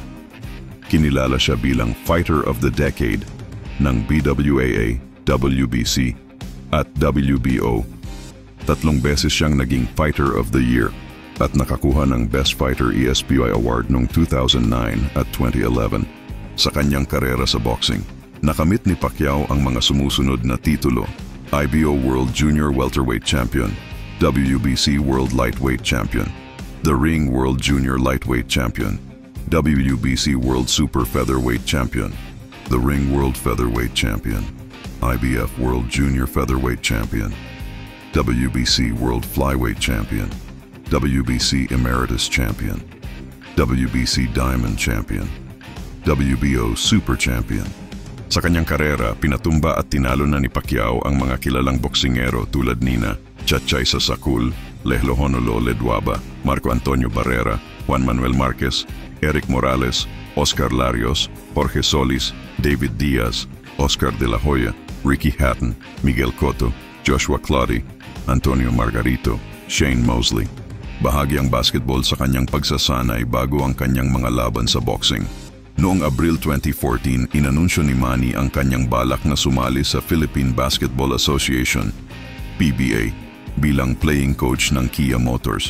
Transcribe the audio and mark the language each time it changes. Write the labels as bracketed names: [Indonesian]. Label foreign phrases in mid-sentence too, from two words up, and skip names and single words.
[Filipino] Kinilala siya bilang Fighter of the Decade ng BWAA, WBC at WBO. 3 beses siyang naging Fighter of the Year at nakakuha ng Best Fighter ESPY Award noong 2009 at 2011. Sa kanyang karera sa boxing, nakamit ni Pacquiao ang mga sumusunod na titulo: IBO World Junior Welterweight Champion, WBC World Lightweight Champion, The Ring World Junior Lightweight Champion, WBC World Super Featherweight Champion, The Ring World Featherweight Champion, IBF World Junior Featherweight Champion, WBC World Flyweight Champion, WBC Emeritus Champion, WBC Diamond Champion, WBO Super Champion. Sa kanyang karera, pinatumba at tinalo na ni Pacquiao ang mga kilalang boksingero tulad nina Chatchay Sasakul, Lehlo Honolo Ledwaba, Marco Antonio Barrera, Juan Manuel Marquez, Eric Morales, Oscar Larios, Jorge Solis, David Diaz, Oscar de la Hoya, Ricky Hatton, Miguel Cotto, Joshua Clottey, Antonio Margarito, Shane Mosley. Bahagi ang basketball sa kanyang pagsasanay bago ang kanyang mga laban sa boxing. Noong Abril 2014, inanunsyo ni Manny ang kanyang balak na sumali sa Philippine Basketball Association, PBA, bilang playing coach ng Kia Motors.